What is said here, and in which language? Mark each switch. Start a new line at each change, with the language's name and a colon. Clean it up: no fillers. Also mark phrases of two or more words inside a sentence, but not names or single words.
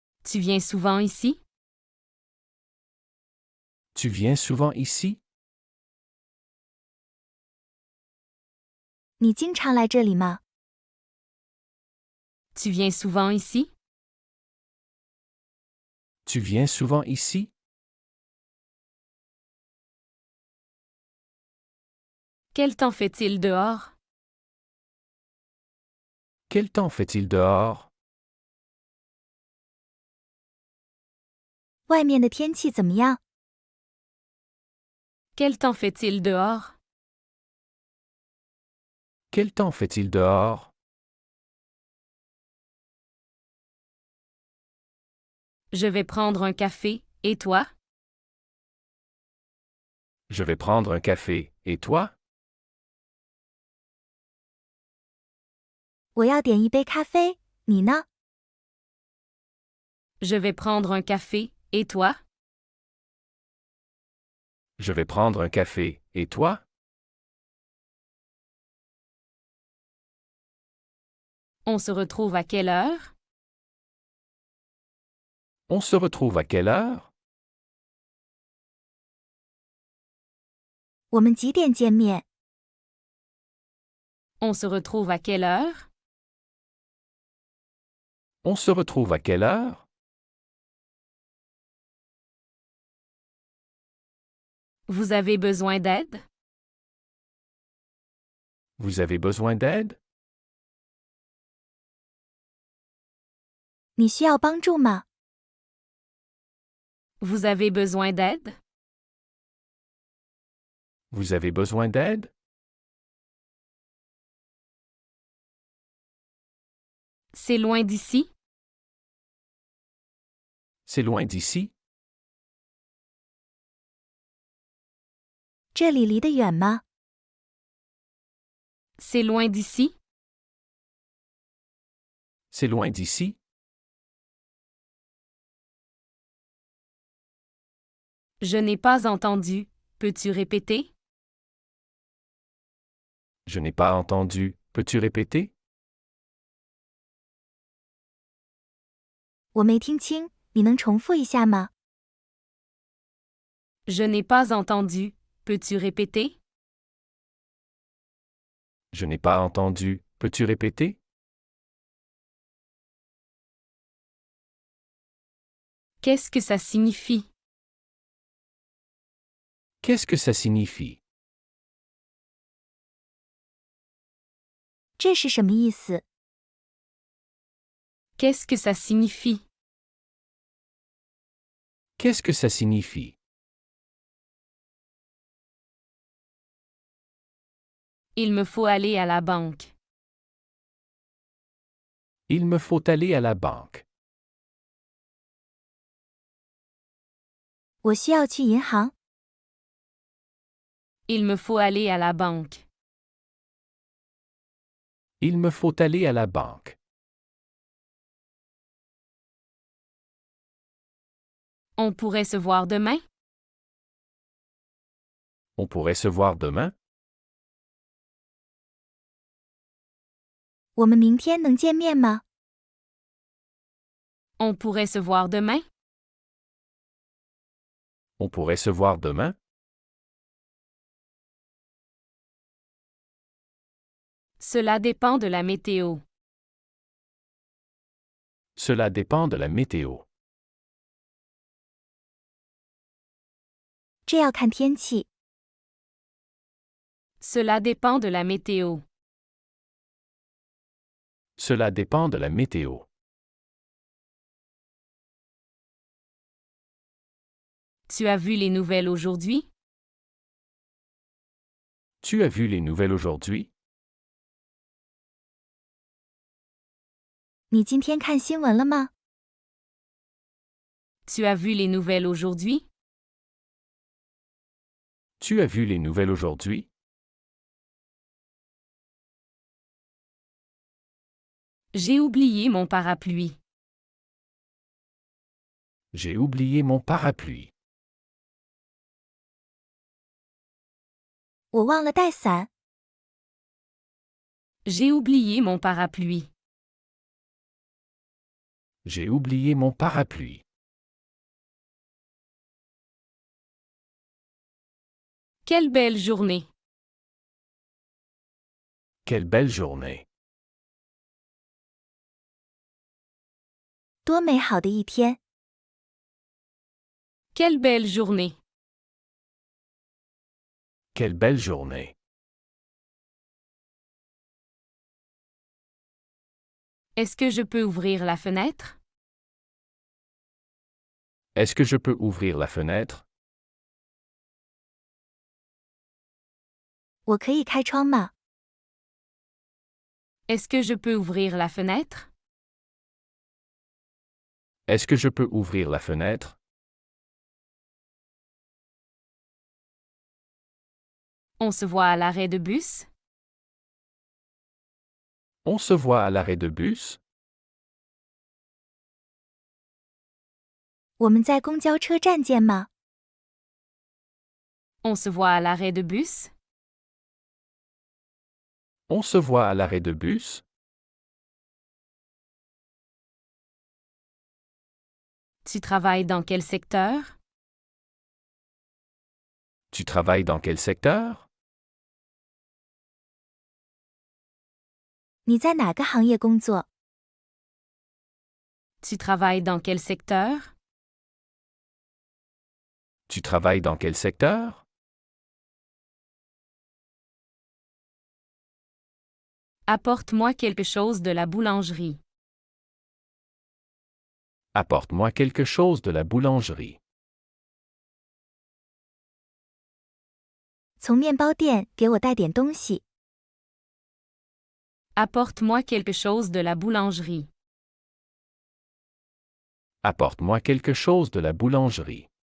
French: Tu viens souvent ici? Tu viens souvent ici?
Chinese: 你经常来这里吗？
French: Tu viens souvent ici? Tu viens souvent ici? Quel temps fait-il dehors? Quel temps fait-il dehors?
Chinese: 外面的天气怎么样？
French: Quel temps fait-il dehors? Quel temps fait-il dehors? Je vais prendre un café, et toi? Je vais prendre un café, et toi?
Chinese: 我要点一杯咖啡，你呢？
French: Je vais prendre un café, et toi? Je vais prendre un café, et toi? On se retrouve à quelle heure? On se retrouve à quelle heure?
Chinese: 我们几点见面？
French: On se retrouve à quelle heure? On se retrouve à quelle heure? Vous avez besoin d'aide? Vous avez besoin d'aide?
Chinese: 你需要帮助吗？
French: Vous avez besoin d'aide? Vous avez besoin d'aide? C'est loin d'ici? C'est loin d'ici?
Chinese: 这里离得远吗？
French: C'est loin d'ici? C'est loin d'ici? Je n'ai pas entendu. Peux-tu répéter? Je n'ai pas entendu. Peux-tu répéter?
Chinese: 我没听清，你能重复一下吗？
French: Je n'ai pas entendu. Peux-tu répéter? Je n'ai pas entendu. Peux-tu répéter? Qu'est-ce que ça signifie? Qu'est-ce que ça signifie?
Chinese: 这是什么意思？
French: Qu'est-ce que ça signifie? Qu'est-ce que ça signifie? Il me faut aller à la banque. Il me faut aller à la banque.
Chinese: 我需要去银行。
French: Il me faut aller à la banque. Il me faut aller à la banque. On pourrait se voir demain? On pourrait se voir demain?
Chinese: 我们明天能见面吗？
French: On pourrait se voir demain? On pourrait se voir demain? Cela dépend de la météo. Cela dépend de la météo.
Chinese: 这要看天气。
French: Cela dépend de la météo. Cela dépend de la météo. Tu as vu les nouvelles aujourd'hui? Tu as vu les nouvelles aujourd'hui?
Chinese: 你今天看新闻了吗？
French: Tu as vu les nouvelles aujourd'hui? Tu as vu les nouvelles aujourd'hui? J'ai oublié mon parapluie. J'ai oublié mon parapluie.
Chinese: 我忘了带伞。
French: J'ai oublié mon parapluie. J'ai oublié mon parapluie. Quelle belle journée. Quelle belle journée.
Chinese: 多美好的一天！
French: Quelle belle journée. Quelle belle journée. Est-ce que je peux ouvrir la fenêtre? Est-ce que je peux ouvrir la fenêtre?
Chinese: 我可以开窗吗？
French: Est-ce que je peux ouvrir la fenêtre? Est-ce que je peux ouvrir la fenêtre? On se voit à l'arrêt de bus? On se voit à l'arrêt de bus?
Chinese: 我们在公交车站见吗？
French: On se voit à l'arrêt de bus? On se voit à l'arrêt de bus? Tu travailles dans quel secteur? Tu travailles dans quel secteur?
Chinese: 你在哪个行业工作？
French: Tu travailles dans quel secteur? Tu travailles dans quel secteur? Apporte-moi quelque chose de la boulangerie. Apporte-moi quelque chose de la boulangerie.
Chinese: 从面包店给我带点东西。
French: Apporte-moi quelque chose de la boulangerie. Apporte-moi quelque chose de la boulangerie.